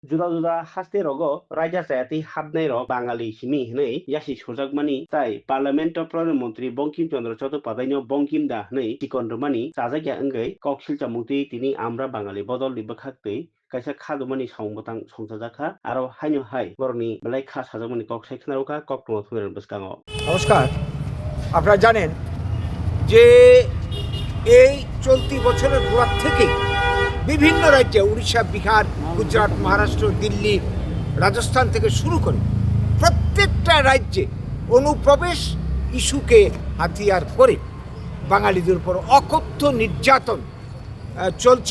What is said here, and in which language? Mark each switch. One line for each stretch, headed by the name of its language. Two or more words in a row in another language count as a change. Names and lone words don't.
Kok Borok: Juda haste rogo raja sayati habnai rok Bangali himi hinai yasi sujakmani tai Parlamento Pradhanmantri Bangkim Chandra Chattopadhyay no Bangkim da hinai tikondromani sajagya wngoi kok silchamuti tini amra Bangali bodol ni bwkhaktwi kaisa khadumani songmotang songchajaka aro haino hai boroni belai kha sajakmani kok saikhnarokha kok tongmo thumer bwskango।
Bangla: নমস্কার। আপনারা জানেন যে এই চলতি বছরের গোড়ার থেকেই বিভিন্ন রাজ্যে উড়িষ্যা, বিহার, গুজরাট, মহারাষ্ট্র, দিল্লি, রাজস্থান থেকে শুরু করে প্রত্যেকটা রাজ্যে অনুপ্রবেশ ইস্যুকে হাতিয়ার করে বাঙালিদের উপর অকথ্য নির্যাতন চলছে।